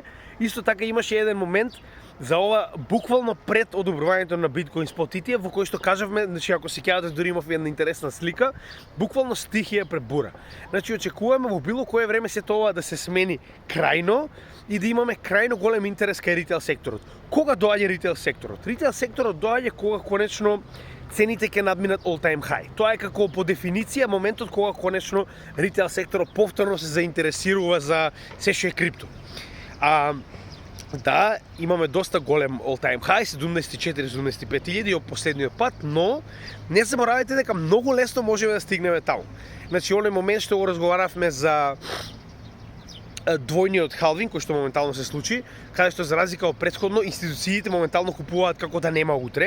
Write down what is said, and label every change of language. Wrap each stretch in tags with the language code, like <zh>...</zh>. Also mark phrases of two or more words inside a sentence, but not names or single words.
<mk>Исто така имаше еден момент за ова буквално пред одобрувањето на биткоин</mk> <en>Spot ETF</en> <mk>во кој што кажавме, значи ако се кејате дури имав една интересна слика, буквално стихија пред бура. Значи очекуваме во било кое време сето ова да се смени крајно и да имаме крајно голем интерес кај ритейл секторот. Кога доаѓа ритейл секторот? Ритейл секторот доаѓа кога конечно цените ќе надминат</mk> <en>all time high.</en> <mk>Тоа е како по дефиниција моментот кога конечно ритейл секторот повторно се заинтересирува за се што е крипто. Да, имаме доста голем</mk> <en>all time high,</en> <mk>74-75 илјади од последниот пат, но не заборавајте дека многу лесно можеме да стигнеме таму. Значи, оној момент што го разговаравме за двојниот халвинг кој што моментално се случи, каде што за разлика од претходно институциите моментално купуваат како да нема утре.</mk>